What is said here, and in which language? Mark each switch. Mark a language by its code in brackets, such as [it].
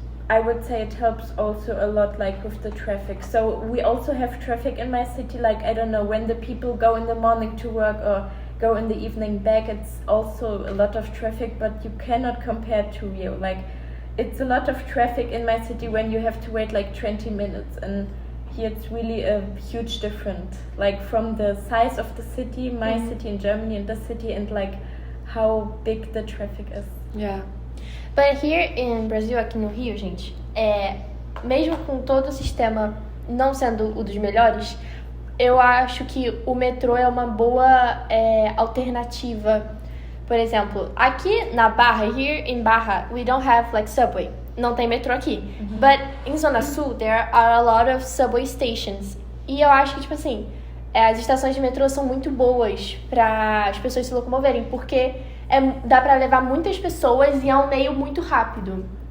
[en] I would say it helps also a lot, like with the traffic. So we also have traffic in my city, like I don't know, when the people go in the morning to work or go in the evening back, it's also a lot of traffic, but you cannot compare to Rio. Like it's a lot of traffic in my city when you have to wait like 20 minutes, and here it's really a huge difference, like from the size of the city, my city in Germany, and the city, and like how big the traffic is. Yeah. But here in Brazil, [pt] aqui no Rio, gente, mesmo com todo o sistema não sendo o dos melhores, eu acho que o metrô é uma boa alternativa. Por exemplo, aqui na Barra, [en] here in Barra, we don't have like subway. [pt] Não tem metrô aqui. But em Zona Sul, there are a lot of subway stations. E eu acho que, tipo assim, as estações de metrô são muito boas para as pessoas se locomoverem, porque dá pra levar muitas pessoas e é um meio muito rápido.